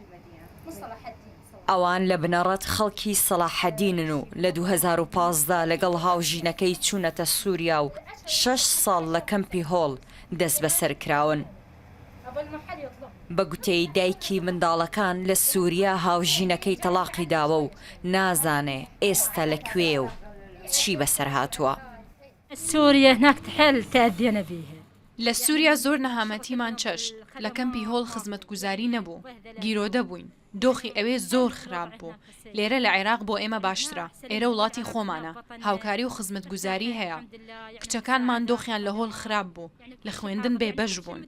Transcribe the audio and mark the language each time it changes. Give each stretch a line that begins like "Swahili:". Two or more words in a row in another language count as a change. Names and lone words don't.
Central Kurdish: ئەوان لە بنەڕەت خەڵکی سەلاحەدینن و لە 2015 لەگەڵ هاوژینەکەی چوونەتە سووریا و 6 ساڵ لە کەمپی هۆڵ دەست بەسەر کراون. بە گوتەی دایکی منداڵەکان لە سووریا هاوژینەکەی تەلاقی داوە و نازانێ ئێستا لەکوێ و چی بەسەر هاتووە.
Arabic: سوريا هناك تحل تأذينا فيها.
Central Kurdish: لە سووریا زۆر نەهامەتیمان چەشت لە کەمپی هۆڵ خزمەتگوزاری نەبوو، گیرۆدە بووین، دۆخی ئەوێ زۆر خراپ بوو. لێرە لە عێراق بۆ ئێمە باشترە، ئێرە وڵاتی خۆمانە، هاوکاری و خزمەتگوزاری هەیە. کچەکانمان دۆخیان لە هۆڵ خراپ بوو، لە خوێندن بێبەش بوون.